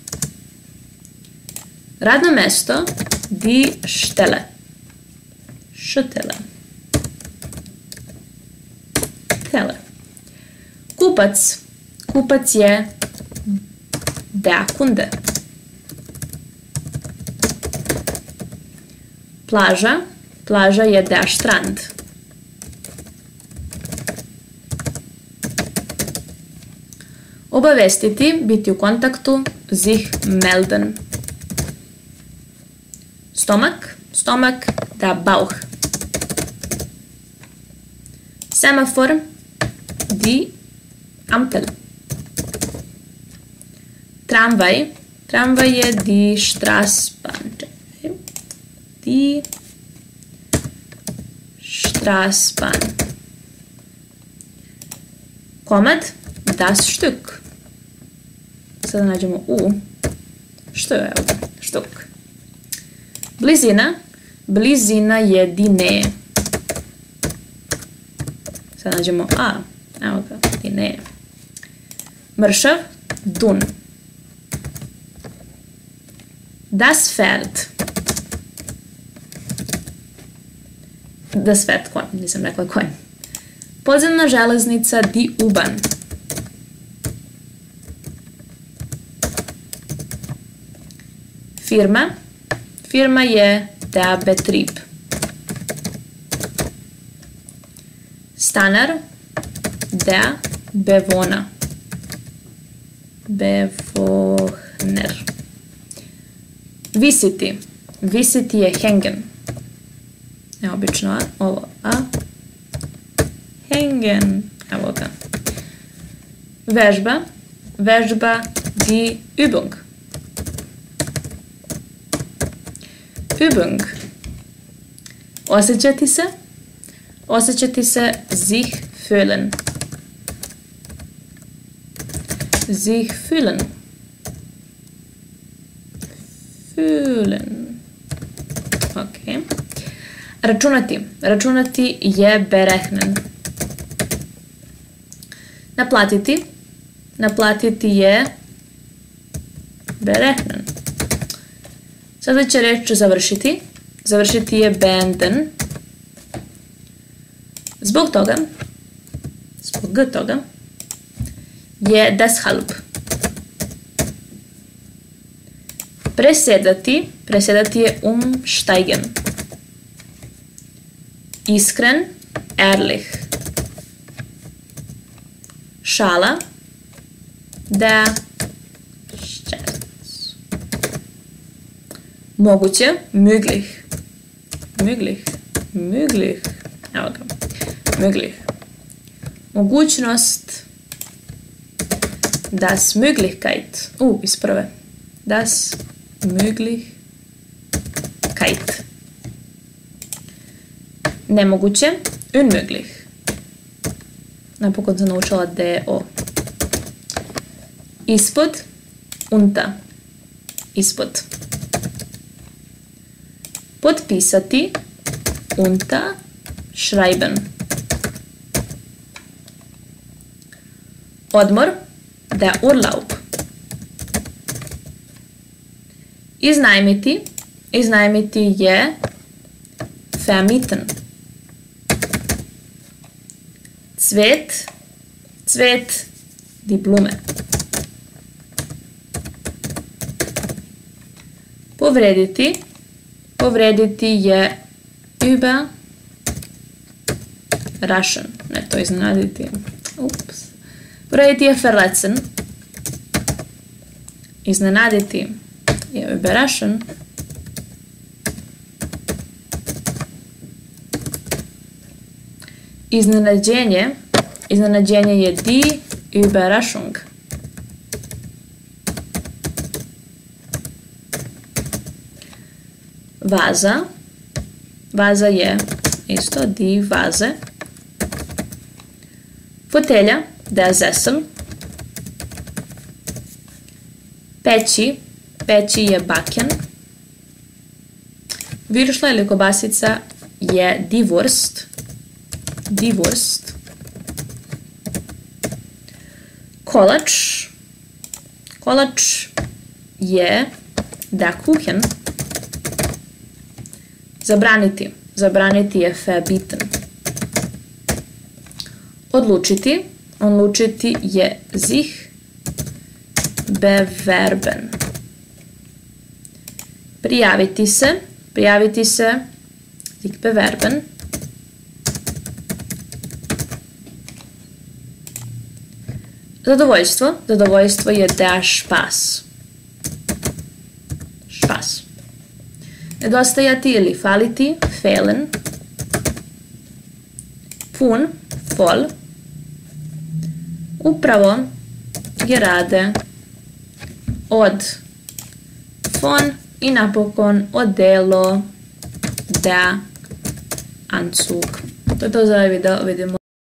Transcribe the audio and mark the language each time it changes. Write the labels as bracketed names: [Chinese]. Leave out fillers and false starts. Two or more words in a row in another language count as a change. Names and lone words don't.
[Serbian] Radno mesto, [German] die Stelle. Stelle. Stelle. [Serbian] Kupac. Kupac je [German] der Kunde. [Serbian] Plaža. Plaža je [German] der Strand. [Serbian] Obavestiti, biti u kontaktu, [German] sich melden. [Serbian] Stomak. Stomak, [German] der Bauch. Semafor, die Ampel. [Serbian] Tramvaj. Tramvaj je [German] die Straßbahn. Die Straßbahn. Komad, das Stück. [Serbian] Sada nađemo u. Što je ovo? Štuk. Blizina. Blizina je [German] die Nähe. [Serbian] Sada nađemo a. Evo ga, [German] die Nähe. Mršav, dun. Das Pferd. Das Pferd, [Serbian] konj. Nisam rekla konj. Podzemna železnica, [German] die U-Bahn. Firma. [Serbian] Firma je [German] der Betrieb. Stanar, der Bewohner. Bewohner. [Serbian] Visiti. Visiti je hängen. neobično A, ovo A, hängen, evo ga. Vežba, [German] die Übung. Übung. [Serbian] Osjećati se, [German] sich fühlen. Sich fühlen. Ok. [Serbian] Računati je berechnen. Naplatiti je berechnen. Sljedeća reč završiti je beenden. Zbog toga je deshalb. Presedati je umsteigen. Iskren, [German] ehrlich. Šala, der Scherz. [Serbian] Moguće, möglich. Evo ga. [German] Möglich. Mogućnost, das Möglichkeit. Isprave. Das Möglichkeit. [Serbian] Nemoguće, unmöglich. Napokon sam naučila DO. Ispod, unta. Ispod. Potpisati, [German] unta, schreiben. Odmor, der Urlaub. [Serbian] Iznajmiti je vermieten. [German] Cvet, die Blume. [Serbian] Povrediti je überraschen. Ne, to iznenaditi. Povrediti je verletzen. Iznenaditi je überraschen. Iznenađenje je [German] die Überraschung. [Serbian] Vaza je isto [German] die Vase. Fotelja, der Sessel. [Serbian] Peći je baken. Viršla ili kobasica je [German] die Wurst. [Serbian] Kolač je [German] der Kuchen. [Serbian] Zabraniti je verbieten. Odlučiti je [German] sich bewerben. [Serbian] Prijaviti se [German] sich bewerben. [Serbian] Zadovoljstvo je [German] der Spaß. [Serbian] Nedostajati ili faliti, [German] fehlen. [Serbian] Pun, voll. Upravo, gerade. Od, von i napokon odelo, [German] der Anzug. [Serbian] To je to za ovaj video, vidimo.